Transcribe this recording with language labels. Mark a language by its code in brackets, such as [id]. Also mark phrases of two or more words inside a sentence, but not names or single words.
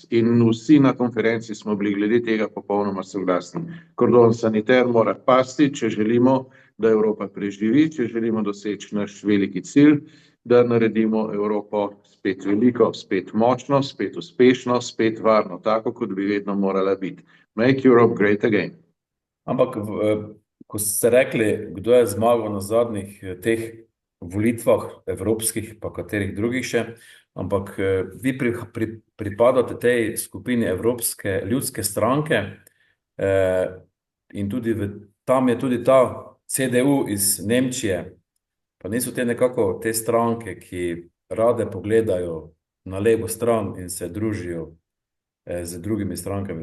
[sl] In vsi na konferenci smo bili glede tega popolnoma soglasni. Kordon saniter mora pasti, če želimo, da Evropa preživi, če želimo doseči naš veliki cilj, da naredimo Evropo spet veliko, spet močno, spet uspešno, spet varno, tako kot bi vedno morala biti. [en] Make Europe great again. [sl] Ampak, ko ste rekli, kdo je zmagal na zadnjih teh volitvah evropskih, pa katerih drugih še, ampak vi pripadate tej skupini Evropske ljudske stranke in tudi tam je tudi ta CDU iz Nemčije, pa niso te nekako te stranke, ki rade pogledajo na levo stran in se družijo z drugimi strankami.